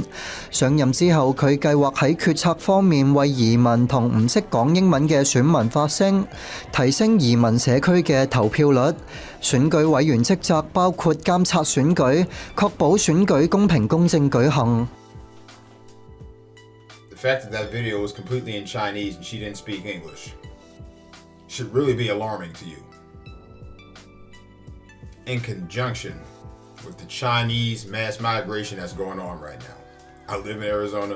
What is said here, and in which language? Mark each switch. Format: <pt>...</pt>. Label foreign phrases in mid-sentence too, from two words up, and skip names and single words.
<yue>上任之後，佢計劃喺決策方面為移民同唔識講英文嘅選民發聲，提升移民社區嘅投票率。選舉委員職責包括監察選舉，確保選舉公平公正舉行。</yue> <en>The fact that that video was completely in Chinese and she didn't speak English should really be alarming to you. In conjunction with the Chinese mass migration that's going on right now. I live in Arizona.</en>